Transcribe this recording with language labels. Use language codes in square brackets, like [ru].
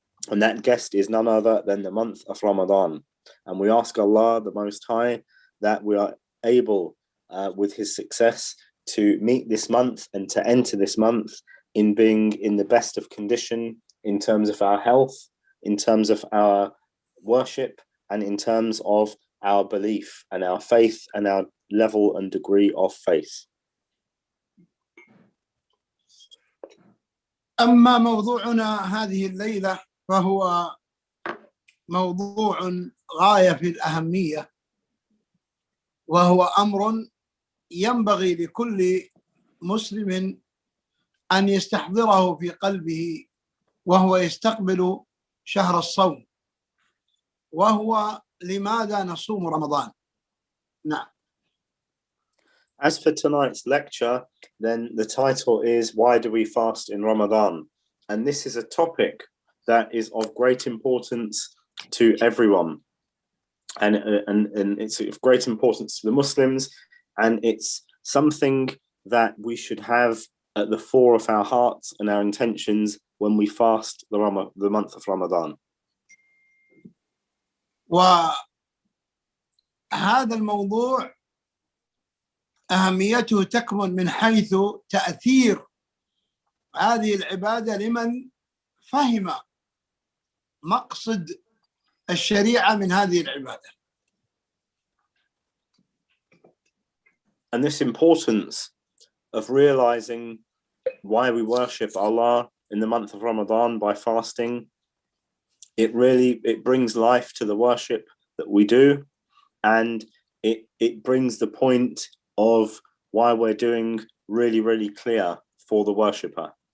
[en] And that guest is none other than the month of Ramadan. And we ask Allah, the Most High, that we are able, with his success, to meet this month and to enter this month in being in the best of condition in terms of our health, in terms of our worship, and in terms of our belief and our faith and our level and degree of faith. [ar] أما موضوعنا هذه الليلة فهو موضوع غاية في الأهمية، وهو أمر ينبغي لكل مسلم أن يستحضره في قلبه وهو يستقبل شهر الصوم، وهو لماذا نصوم رمضان؟ نعم. [en] As for tonight's lecture, then the title is Why Do We Fast in Ramadan? And this is a topic that is of great importance to everyone. And it's of great importance to the Muslims, and it's something that we should have at the fore of our hearts and our intentions when we fast the month of Ramadan. [ar] وهذا الموضوع أهميته تكمن من حيث تأثير هذه العبادة لمن فهم مقصد الشريعة من هذه العبادة. [en] And this importance of realizing why we worship Allah in the month of Ramadan by fasting, it brings life to the worship that we do, and it brings the point of why we're doing really, really clear for the worshipper.